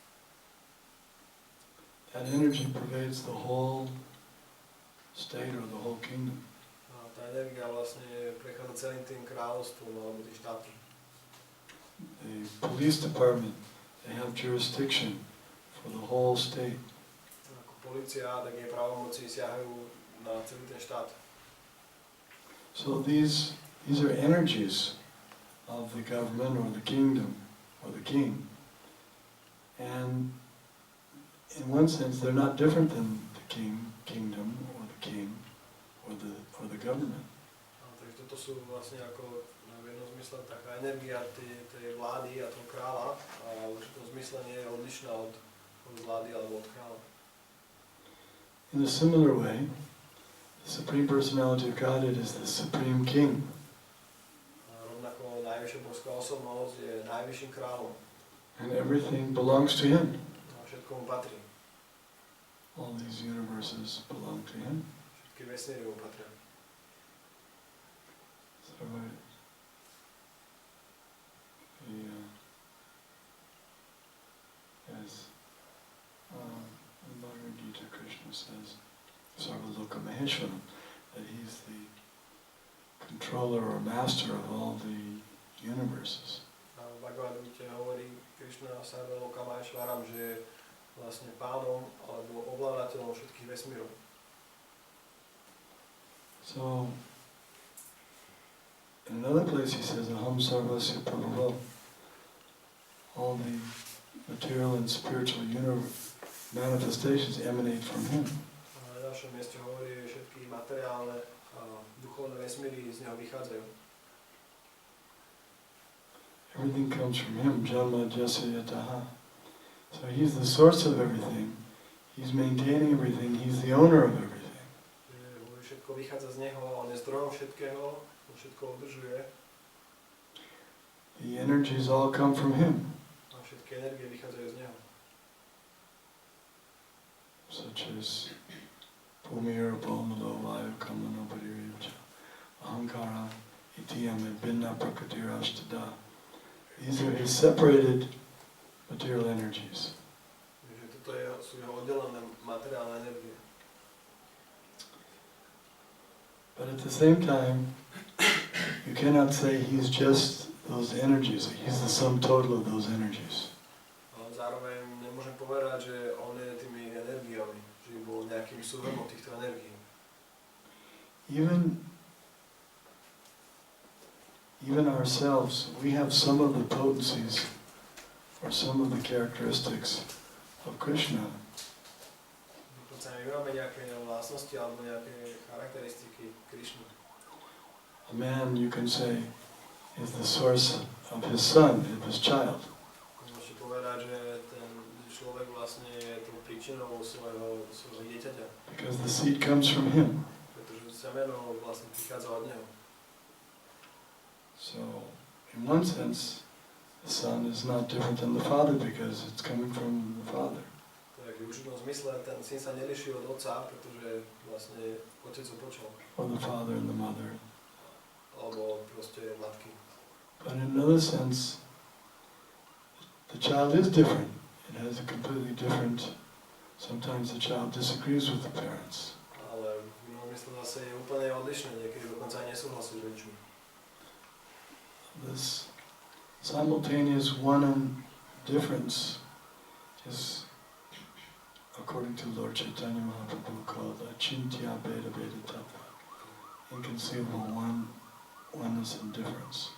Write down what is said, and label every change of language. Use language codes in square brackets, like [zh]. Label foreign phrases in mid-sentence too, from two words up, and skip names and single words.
[en] That energy pervades the whole state or the whole kingdom. [sk] A tá energia vlastne prechádza celým tým kráľovstvom alebo tým štátom. [en] The police department, they have jurisdiction for the whole state. [sk] Ako polícia, tak jej právomoci siahajú na celý ten štát. [en] So these are energies of the government or the kingdom or the king. And in one sense, they're not different than the kingdom or the king or the government. [sk] Takže toto sú vlastne ako v jednom zmysle taká energia tej vlády a toho kráľa a v určitom zmysle nie je odlišná od vlády alebo od kráľa. [en] In a similar way, the Supreme Personality of Godhead is the Supreme King. [sk] A rovnako najvyššia božská osobnosť je najvyšším kráľom. [en] And everything belongs to Him. [sk] A všetko mu patrí. [en] All these universes belong to Him. [sk] Všetky vesmíry mu patria. [en] So as in Bhagavad Gita, Krishna says, [sa] Sarvaloka Maheshwaram, [en] that He's the controller or master of all the universes. [sk] A v Bhagavad Gita hovorí Krishna [sa] Sarvaloka Maheshwaram, [sk] že je vlastne pánom alebo ovládateľom všetkých vesmírov. [en] So, in another place he says, [sa] Aham Sarvasya Prabhava. [en] All the material and spiritual manifestations emanate from Him. [sk] A na ďalšom mieste hovorí, že všetky materiálne a duchovné vesmíry z Neho vychádzajú. [en] Everything comes from Him, [sa] Janma Jasya Yataha. [en] So He's the source of everything. He's maintaining everything. He's the owner of everything. [sk] Všetko vychádza z Neho, On je zdrojom všetkého, On všetko udržuje. [en] The energies all come from Him. [sk] A všetky energie vychádzajú z Neho. [sa] Such as Bhumir, Bhomalo, Vayu, Kamano, Padiryacha, Ahankara, Itiyam, and Binna Prakatira Ashtada. [en] These are His separated material energies. [sk] Takže toto sú Jeho oddelené materiálne energie. [en] But at the same time, you cannot say He's just those energies. He's the sum total of those energies. [sk] Ale zároveň nemôžem povedať, že On je tými energiami, že bol nejakým súhrnom týchto energií. [en] Even ourselves, we have some of the potencies or some of the characteristics of Krishna. [sk] Dokonca my máme nejaké vlastnosti alebo nejaké charakteristiky Krishny. [en] A man, you can say, is the source of his son, of his child. [sk] Môžete povedať, že ten človek vlastne je tou príčinou svojho dieťaťa. [en] Because the seed comes from him. [sk] Pretože semeno vlastne prichádza od neho. [en] So, in one sense, the son is not different than the father because it's coming from the father. [sk] Tak v určitom zmysle ten syn sa neliší od otca, pretože vlastne otec ho počal. [en] Or the father and the mother. [sk] Alebo proste matky. [en] But in another sense, the child is different. It has a completely different, sometimes the child disagrees with the parents. [sk] Ale v inom mysle zase je úplne odlišné, niekedy dokonca aj nesúhlasí s rodičmi. [en] This simultaneous one and difference is, according to Lord Chaitanya Mahaprabhu, called [sa] Achintya Bheda Bheda Tattva, [en] inconceivable oneness and difference.